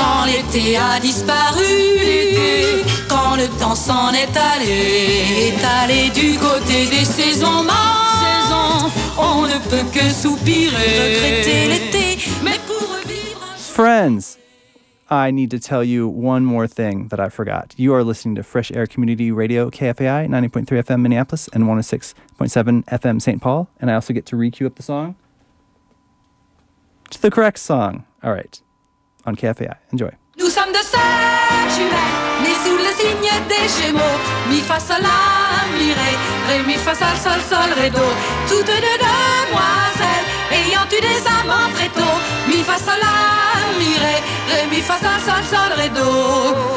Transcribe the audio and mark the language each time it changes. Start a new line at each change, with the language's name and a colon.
French: L'été a disparu, quand le temps s'en est allé du côté des saisons mortes, on ne peut que soupirer, regretter l'été, mais pour revivre...
English: Friends, I need to tell you one more thing that I forgot. You are listening to Fresh Air Community Radio, KFAI, 90.3 FM Minneapolis, and 106.7 FM St. Paul, and I also get to re-cue up the song to the correct song. All right, on KFAI. Enjoy.
French: Nous sommes de sœurs jumelles, nées sous le signe des Gémeaux. Mi fa sol la mi ré, ré mi fa sol sol ré do. Toutes deux demoiselles, ayant eu des amants très tôt. Mi fa sol la mi ré, ré mi fa sol sol ré do.